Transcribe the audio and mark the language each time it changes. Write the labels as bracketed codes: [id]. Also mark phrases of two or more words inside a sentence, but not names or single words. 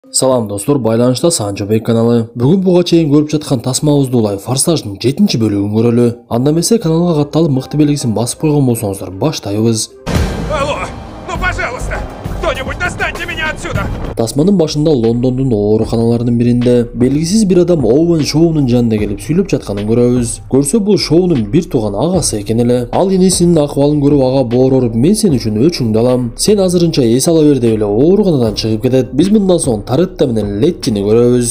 [ky] Салам достор, байланышта Санжобек каналы. Бүгүн буга чейин көрүп жаткан тасмабызды улай Форсаждын 7-бөлүгүн көрөлү. Анда эмесе каналга катталып мыкты белгисин басып койгон болсоңуздар баштайбыз. [ru] Алло, ну пожалуйста, кто-нибудь достаньте меня отсюда! [ky] Тасманын башында Лондондун ооруканаларынын биринде белгисиз бир адам Оуэн Шоунун жанына келип сүйлөп жатканын көрөбүз. Көрсө бул Шоунун бир тууган агасы экен эле. Ал энесинин акыбалын көрүп ага боороруп, мен сен үчүн өчүңдү алам. Сен азырынча эс ала бер деп эле ооруканадан чыгып кетет. Биз мындан соң Торетто менен Леттини көрөбүз.